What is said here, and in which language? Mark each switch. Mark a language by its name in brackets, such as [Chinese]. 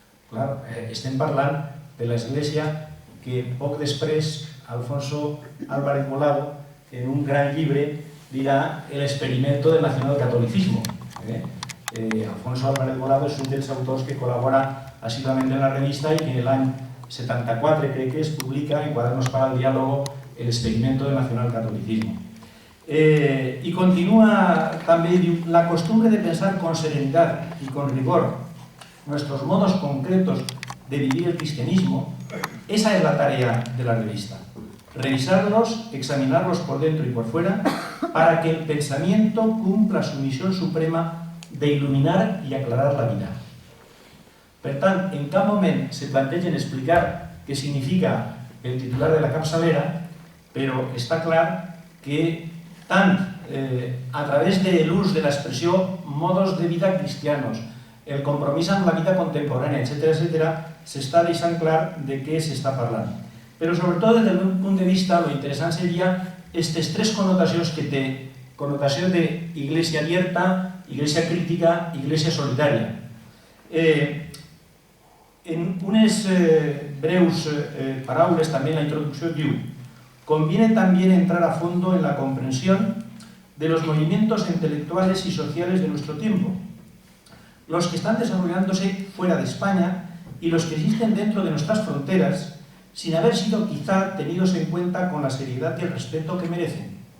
[Catalan] Clar, estem parlant de l'Església que poc després Alfonso Álvarez Molado, en un gran llibre, dirà el experimento del nacionalcatolicismo. Alfonso Álvarez Molado és un dels autors que col·labora assiduament en la revista i que en l'any 74, crec que es publica en Cuadernos para el Diálogo el experimento del nacionalcatolicismo. [Spanish] Y continúa también, diu, la costumbre de pensar con serenidad y con rigor nuestros modos concretos de vivir el cristianismo, esa es la tarea de la revista. Revisarlos, examinarlos por dentro y por fuera, para que el pensamiento cumpla su misión suprema de iluminar y aclarar la vida. [Catalan] Per tant, en cap moment se plantegen explicar què significa el titular de la capçalera, però està clar que tant a través de l'ús de l'expressió [Spanish] modos de vida cristianos, [Catalan] el compromís amb la vida contemporània, etc., s'està deixant clar de què s'està parlant. Però sobretot, des del meu punt de vista, lo interessant seria aquestes tres connotacions que té: connotació d' [Spanish] iglesia abierta, iglesia crítica, [Catalan] iglesia solidària. En unes breus paraules, també en la introducció diu: [Spanish] conviene también entrar a fondo en la comprensión de los movimientos intelectuales y sociales de nuestro tiempo, los que están desarrollándose fuera de España y los que existen dentro de nuestras fronteras, sin haber sido quizá tenidos en cuenta con la seriedad y el respeto que merecen.